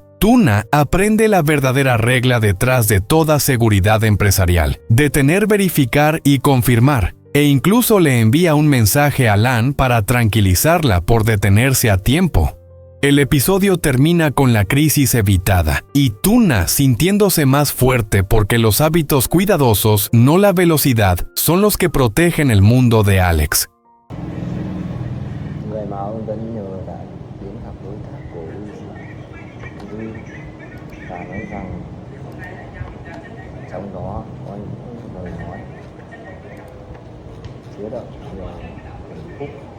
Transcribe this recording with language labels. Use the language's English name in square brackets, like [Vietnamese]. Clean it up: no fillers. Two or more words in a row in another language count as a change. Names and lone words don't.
[Spanish] Tuna aprende la verdadera regla detrás de toda seguridad empresarial: detener, verificar y confirmar, e incluso le envía un mensaje a Lan para tranquilizarla por detenerse a tiempo. El episodio termina con la crisis evitada y Tuna sintiéndose más fuerte porque los hábitos cuidadosos, no la velocidad, son los que protegen el mundo de Alex. [Vietnamese] Và nói rằng trong đó có những lời nói chứa đựng nhiều hạnh phúc.